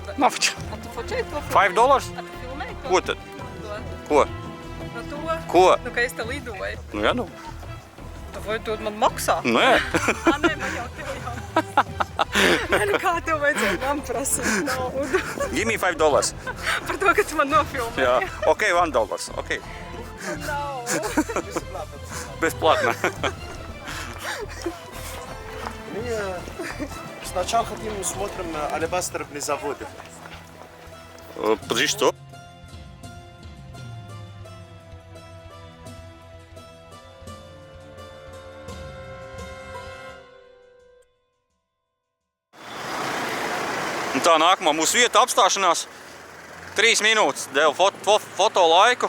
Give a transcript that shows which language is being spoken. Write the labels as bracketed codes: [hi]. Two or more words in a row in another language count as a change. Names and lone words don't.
[lv] Nofočē. A tu fočēji to? $5? A tu filmēji to? Ko tad? To? Ko? No to? Ko? Nu, ka es te lidoju. Nu, jā, nu. Tu vai tu man maksā? Nē. Nē, man jau tev jau. Nē, nu kā tev vajadzēja man prasīt naudu? [en] Give me $5. [lv] Par to, ka tu man nofilmēji. Jā, ok, $1. Ok. Nav. [ru] Бесплатно. Сначала хотим смотрим алебастровые заводы. Подожди, что? [lv] Un tā nākamā mūsu vieta apstāšanās. 3 minūtes deva foto laiku.